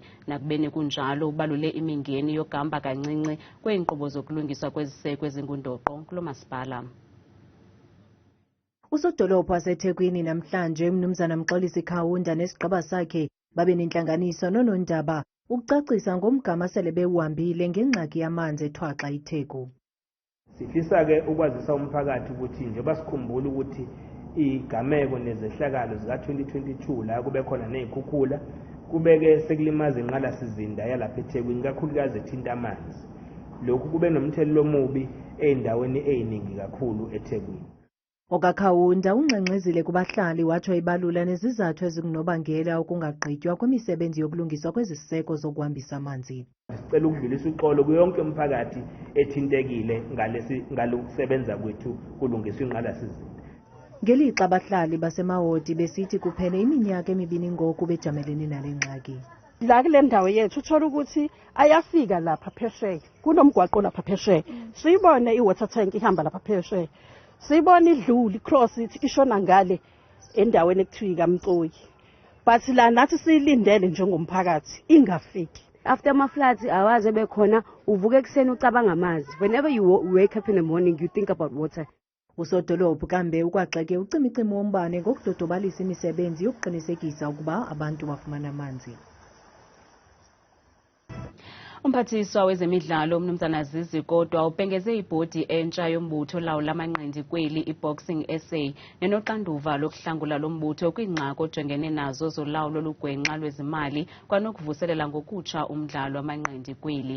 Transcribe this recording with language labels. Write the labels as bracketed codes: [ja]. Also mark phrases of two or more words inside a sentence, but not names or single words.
[xh] Nakubeni kunjalo ubalule imingeni yokuhamba kancinci kweenkqubo zokulungiswa kweziseko ezingundoqo kulo masipala. Usodolophu waseThekwini namhlanje umnumzana Mxolisi Khawunda nesigqeba sakhe babe nentlanganiso nonondaba ukucacisa ngomgama sele bewuhambile ngengxaki yamanzi ethwaxa iTheku. [zu] Sifisa ke ukwazisa umphakathi ukuthi nje basikhumbule ukuthi igameko nezehlakalo zika-2022 la kube khona nezikhukhula kubeke sekulimaza inqalasizinda yalapha eThekwini kakhulukazi ethinta amanzi. Lokhu kube nomthelela omubi ey'ndaweni ey'ningi kakhulu eThekwini. [xh] OkaKhawunda ungxengxezile kubahlali watsho ibalula nezizathu ezikunobangela ukungagqitywa kwemisebenzi yokulungiswa kweziseko zokuhambisa amanzi. [zu] Sicela ukudlulisa uxolo kuyonke umphakathi ethintekile ngalokusebenza kwethu kulungiswa inqalasizinda. [xh] Ngelixa abahlali baseMawoti besithi kuphele iminyaka emibini ngoku bejamelene nale ngxaki. [zu] La kule ndawo yethu uthola ukuthi ayafika lapha phesheya kunomgwaqo lapha phesheya siyibone i- [en] water tank [zu] ihamba lapha phesheya siyibona idlula icross ithi ishona ngale endaweni ekuthiwa kaMcoyi, but la nathi siyilindele njengomphakathi ingafiki. After ama-floods awaze bekhona uvuka ekuseni ucabanga amanzi. [en] Whenever you wake up in the morning you think about water. [xh] Usodolophu kambe ukwaxeke ucimicimi wombane ngokudodobalisa imisebenzi yokuqinisekisa ukuba abantu bafumana amanzi. Umphathiswa wezemidlalo umnumzana Zizi kodwa ubhengeze ibhodi entsha yombutho lawula amanqindi kweli i-boxing SA nenoxanduva lokuhlangula lombutho kwingxaki ojongene nazo zolawulo lugwenxa lwezimali kwanokuvuselela ngokutsha umdlalo amanqindi kweli.